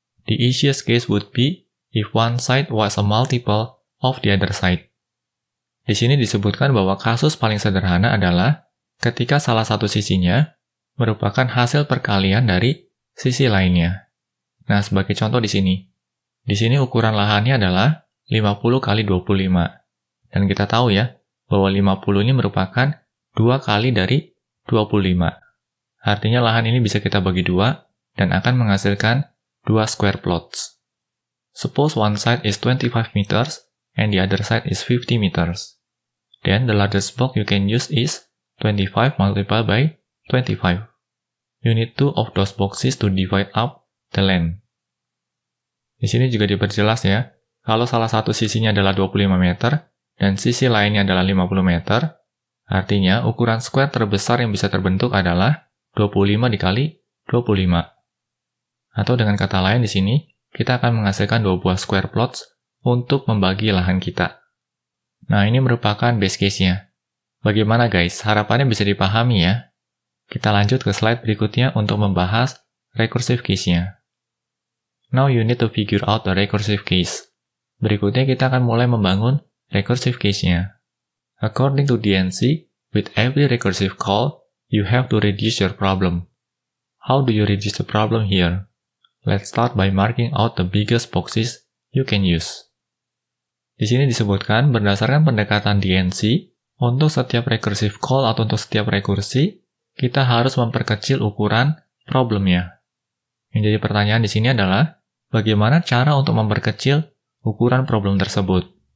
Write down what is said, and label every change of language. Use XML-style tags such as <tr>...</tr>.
<en>The easiest case would be if one side was a multiple of the other side.</en> <id>Di sini disebutkan bahwa kasus paling sederhana adalah ketika salah satu sisinya merupakan hasil perkalian dari sisi lainnya. Nah, sebagai contoh di sini. Di sini ukuran lahannya adalah 50 kali 25. Dan kita tahu ya, bahwa 50 ini merupakan 2 kali dari 25. Artinya lahan ini bisa kita bagi 2 dan akan menghasilkan 2 square plots.</id> <en>Suppose one side is 25 meters and the other side is 50 meters. Then the largest box you can use is 25 multiplied by 25. You need 2 of those boxes to divide up the land.</en> <id>Di sini juga diperjelas ya, kalau salah satu sisinya adalah 25 meter dan sisi lainnya adalah 50 meter, artinya ukuran square terbesar yang bisa terbentuk adalah 25 dikali 25. Atau dengan kata lain di sini, kita akan menghasilkan 2 buah square plots untuk membagi lahan kita. Nah, ini merupakan base case-nya. Bagaimana guys? Harapannya bisa dipahami ya. Kita lanjut ke slide berikutnya untuk membahas recursive case-nya.</id> <en>Now you need to figure out the recursive case.</en> <id>Berikutnya kita akan mulai membangun recursive case-nya.</id> <en>According to DNC, with every recursive call, you have to reduce your problem. How do you reduce the problem here? Let's start by marking out the biggest boxes you can use.</en> <id>Di sini disebutkan berdasarkan pendekatan DNC, untuk setiap recursive call atau untuk setiap rekursi, kita harus memperkecil ukuran problemnya. Yang jadi pertanyaan di sini adalah, bagaimana cara untuk memperkecil ukuran problem tersebut?</id>